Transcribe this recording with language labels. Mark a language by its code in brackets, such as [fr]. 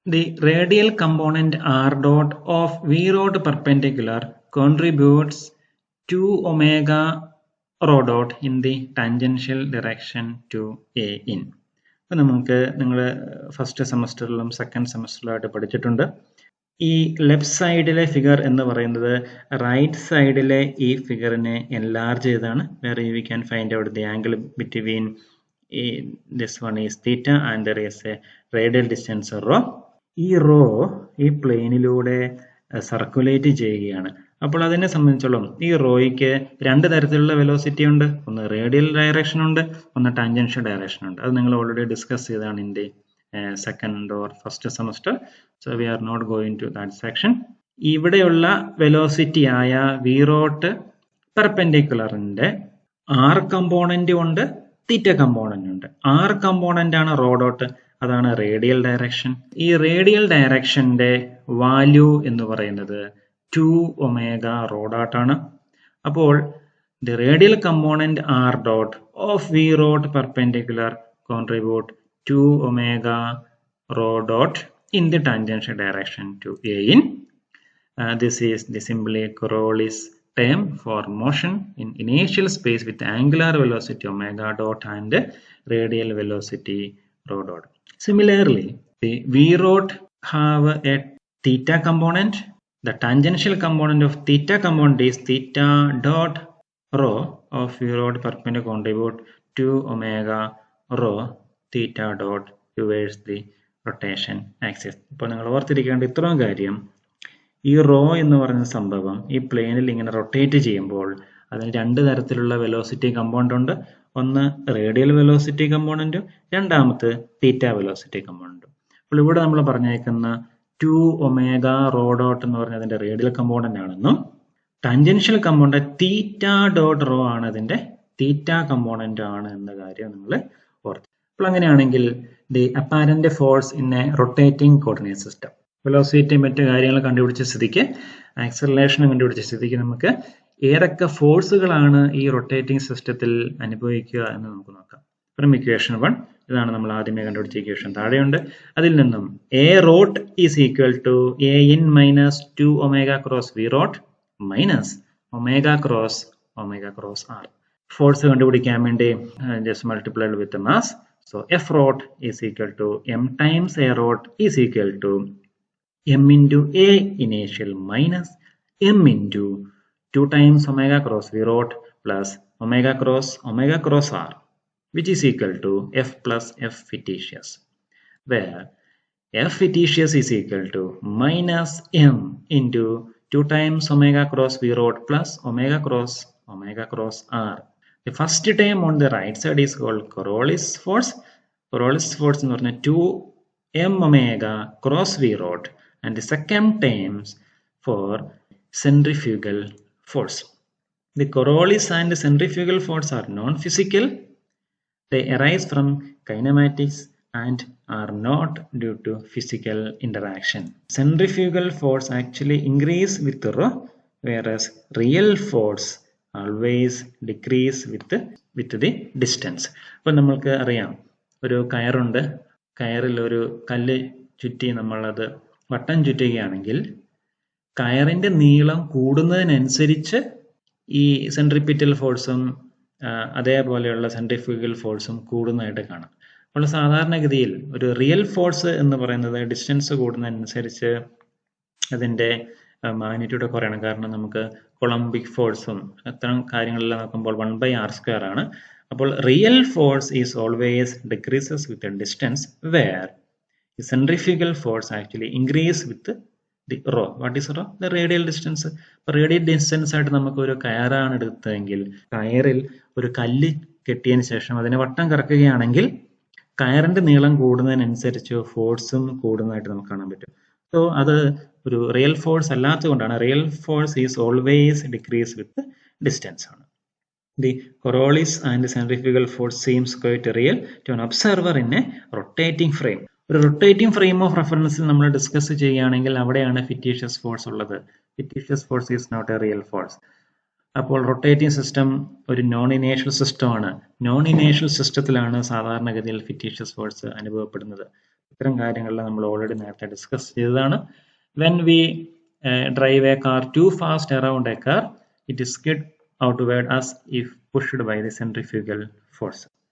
[en] The radial component r dot of v rot perpendicular contributes to omega rho dot in the tangential direction to a in. [ml] അപ്പോൾ നിങ്ങൾ first സെമസ്റ്ററിലും second സെമസ്റ്ററിലുമായിട്ട് പഠിച്ചിട്ടുണ്ട്. ഈ left സൈഡിലെ figure എന്ന് പറയുന്നത് right സൈഡിലെ ഈ ഫിഗറിനെ എൻലാർജ് ചെയ്താണ്. [en] വേറെ we can find out the angle between this one is theta and there is a radial distance rho. [ml] ഈ റോ ഈ പ്ലെയിനിലൂടെ സർക്കുലേറ്റ് ചെയ്യുകയാണ്. അപ്പോൾ അതിനെ സംബന്ധിച്ചോളം ഈ റോയ്ക്ക് രണ്ട് തരത്തിലുള്ള വെലോസിറ്റി ഉണ്ട്. ഒന്ന് റേഡിയൽ ഡയറക്ഷൻ ഉണ്ട്, ഒന്ന് ടാൻജൻഷ്യൽ ഡയറക്ഷൻ ഉണ്ട്. അത് നിങ്ങൾ ഓൾറെഡി ഡിസ്കസ് ചെയ്താണ് [en] In the second or first semester. So we are not going to that section. [ml] ഇവിടെയുള്ള വെലോസിറ്റി ആയ വി റോട്ട് പെർപെൻഡിക്കുലറിന്റെ ആർ കമ്പോണന്റ് ഉണ്ട്, തീറ്റ കമ്പോണന്റ് ഉണ്ട്. ആർ കമ്പോണന്റ് ആണ് റോ ഡോട്ട്, അതാണ് റേഡിയൽ ഡയറക്ഷൻ. ഈ റേഡിയൽ ഡയറക്ഷന്റെ വാല്യൂ എന്ന് പറയുന്നത് 2 ഒമേഗ റോ ഡോട്ട് ആണ്. [en] അപ്പോൾ the radial component r dot of v rot perpendicular contribute 2 omega rho dot in the tangential direction to a in. This is the simply Coriolis term for motion in inertial space with angular velocity omega dot and radial velocity rho dot. Similarly, the v rot have a theta component. The tangential component of theta component is theta dot rho of v rot perpendicular contribute to omega rho theta dot towards the rotation axis. [ml] ഇപ്പോൾ നിങ്ങൾ ഓർത്തിരിക്കേണ്ട ഇത്രയും കാര്യം, ഈ raw എന്ന് പറയുന്ന സംഭവം ഈ പ്ലെയിനിൽ ഇങ്ങനെ റൊട്ടേറ്റ് ചെയ്യുമ്പോൾ അതിന് രണ്ട് തരത്തിലുള്ള വെലോസിറ്റി കമ്പോണന്റ് ഉണ്ട്. ഒന്ന് റേഡിയൽ വെലോസിറ്റി കമ്പോണന്റും രണ്ടാമത്തെ തീറ്റ വെലോസിറ്റി കമ്പോണന്റും. അപ്പോൾ ഇവിടെ നമ്മൾ പറഞ്ഞേക്കുന്ന 2ω റോ ഡോട്ട് എന്ന് പറഞ്ഞ അതിന്റെ റേഡിയൽ കമ്പോണന്റ് ആണെന്നും ടാൻജൻഷ്യൽ കമ്പോണന്റ് തീറ്റ ഡോട്ട് റോ ആണ് അതിന്റെ തീറ്റ കമ്പോണന്റ് ആണ് എന്ന കാര്യം നിങ്ങൾ ഓർത്ത്. അപ്പോൾ അങ്ങനെയാണെങ്കിൽ [en] the apparent force in a rotating coordinate system, [ml] velocity മറ്റു കാര്യങ്ങൾ കണ്ടുപിടിച്ച സ്ഥിതിക്ക്, ആക്സലറേഷൻ കണ്ടുപിടിച്ച സ്ഥിതിക്ക് നമുക്ക് ഏതൊക്കെ ഫോഴ്സുകളാണ് ഈ റൊട്ടേറ്റിംഗ് സിസ്റ്റത്തിൽ അനുഭവിക്കുക എന്ന് നമുക്ക് നോക്കാം. ഫ്രം ഇക്വേഷൻ 1, ഇതാണ് നമ്മൾ ആദ്യമേ കണ്ടുപിടിച്ച ഇക്വേഷൻ, താഴെയുണ്ട്. അതിൽ നിന്നും [en] A rot is equal to a in minus 2ω cross v rot minus ω cross r. Force [ml] കണ്ടുപിടിക്കാൻ വേണ്ടി [en] Just multiplied with mass. So f rot is equal to m times a rot is equal to m into a initial minus m into 2 times ω cross v rot plus ω cross r, which is equal to f plus f fictitious, where f fictitious is equal to minus m into 2 times ω cross v rot plus ω cross r. The first term on the right side is called Coriolis force. Coriolis force [ml] എന്ന് പറഞ്ഞാൽ [en] 2mω cross v rot, and the second terms for centrifugal force. The Coriolis and centrifugal force are non-physical. They arise from kinematics and are not due to physical interaction. Centrifugal force actually increase with rho, whereas real force always decrease with the distance. [ml] അപ്പോൾ നമ്മൾക്ക് അറിയാം, ഒരു കയറുണ്ട്, കയറിൽ ഒരു കല്ല് ചുറ്റി നമ്മളത് വട്ടം ചുറ്റുകയാണെങ്കിൽ കയറിന്റെ നീളം കൂടുന്നതിനനുസരിച്ച് ഈ സെൻട്രിപിറ്റൽ ഫോഴ്സും അതേപോലെയുള്ള സെൻട്രിഫ്യൂഗൽ ഫോഴ്സും കൂടുന്നതായിട്ട് കാണാം. അപ്പോൾ സാധാരണഗതിയിൽ ഒരു റിയൽ ഫോഴ്സ് എന്ന് പറയുന്നത് ഡിസ്റ്റൻസ് കൂടുന്നതനുസരിച്ച് അതിന്റെ മാഗ്നിറ്റ്യൂഡ് കുറയണം. കാരണം നമുക്ക് കൊളംബിക് ഫോഴ്സും അത്തരം കാര്യങ്ങളെല്ലാം നോക്കുമ്പോൾ 1/r² ആണ്. [en] അപ്പോൾ real force is always decreases with distance, where the centrifugal force actually increase with the rho. What is rho? The radial distance. [ml] Radial distance ആയിട്ട് നമുക്ക് ഒരു കയറാണ് എടുത്തതെങ്കിൽ കയറിൽ ഒരു കല്ല് കെട്ടിയതിന് ശേഷം അതിനെ വട്ടം കറക്കുകയാണെങ്കിൽ കയറിന്റെ നീളം കൂടുന്നതിനനുസരിച്ച് ഫോഴ്സും കൂടുന്നതായിട്ട് നമുക്ക് കാണാൻ പറ്റും. സോ അത് ഒരു [en] Real force അല്ലാത്തതുകൊണ്ടാണ്. Real force is always decrease with distance [ml] ആണ്. [en] The Coriolis and centrifugal force seems quite real to an observer in a rotating frame. [ml] ഒരു റൊട്ടേറ്റിംഗ് ഫ്രെയിം ഓഫ് റെഫറൻസിൽ നമ്മൾ ഡിസ്കസ് ചെയ്യുകയാണെങ്കിൽ അവിടെയാണ് ഫിറ്റീഷ്യസ് ഫോഴ്സ് ഉള്ളത്. [en] Fictitious force is not a real force. [ml] അപ്പോൾ rotating system ഒരു non inertial സിസ്റ്റമാണ്. Non inertial സിസ്റ്റത്തിലാണ് സാധാരണഗതിയിൽ fictitious force അനുഭവപ്പെടുന്നത്. ഇത്തരം കാര്യങ്ങളിൽ നമ്മൾ ഓൾറെഡി നേരത്തെ ഡിസ്കസ് ചെയ്തതാണ്. [en] When we drive a car too fast around a car, it is skid outward as if pushed by the centrifugal force.